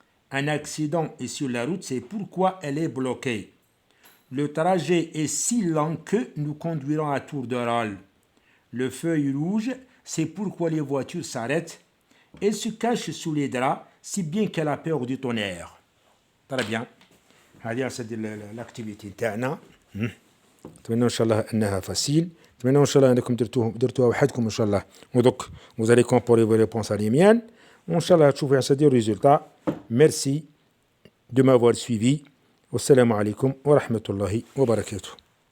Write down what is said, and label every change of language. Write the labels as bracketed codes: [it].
[fr] Un accident est sur la route, c'est pourquoi elle est bloquée. Le trajet est si lent que nous conduirons à tour de rôle. Le feu est rouge, c'est pourquoi les voitures s'arrêtent. Elle se cache sous les draps, si bien qu'elle a peur du tonnerre. Très bien. [ar] هذه سد الاكتيفيتي تاعنا. نتمنى ان شاء الله انها فاسيل. نتمنى ان شاء الله انكم درتوها وحدكم ان شاء الله. ودوك [fr] vous allez comparer vos réponses à les miennes. [ar] وان شاء الله تشوفوا سد الريزولتا. [fr] Merci de m'avoir suivi. [ar] والسلام عليكم ورحمة الله وبركاته.